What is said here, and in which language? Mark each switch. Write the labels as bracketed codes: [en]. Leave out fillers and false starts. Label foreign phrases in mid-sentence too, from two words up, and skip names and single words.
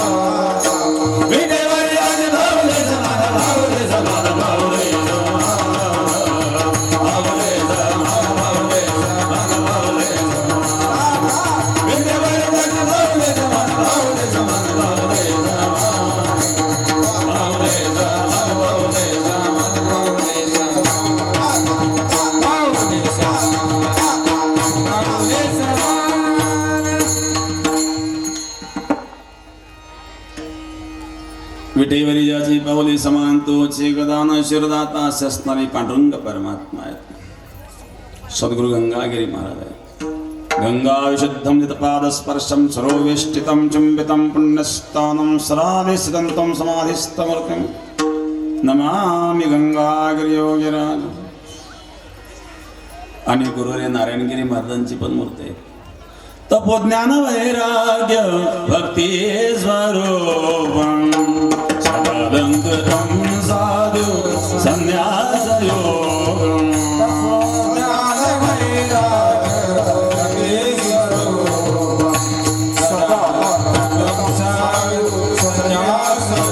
[mr] विटेवारी जाजे बाहुले समान बाहुले समान बाहुले समान बाहुले समान बाहुले समान बाहुले विटेवारी जाजे बाहुले समान बाहुले समान बाहुले समान बाहुले समान बाहुले समान बाहुले विटेवरी ज्याची बाहुली समान तोचे गदान शिरदाता असे असणारे पांडुरंग परमात्मा आहेत. सद्गुरु गंगागिरी महाराज आहेत. [sa] गंगा विशुद्धम नितपाद स्पर्शम सरोवेष्टितम चुंबितम पुण्यस्थानम सराधिस्थितं तं समाधिस्थमूर्तिं नमामि गंगागिरी योगिराज. [mr] आणि गुरुरे नारायणगिरी महाराजांची पण मूर्ती आहे. [sa] तपोज्ञान वैराग्य भक्ती स्वरूपम सदालंकृतं साधु संन्यास योगम ज्ञान वैराग्य सदा संन्यास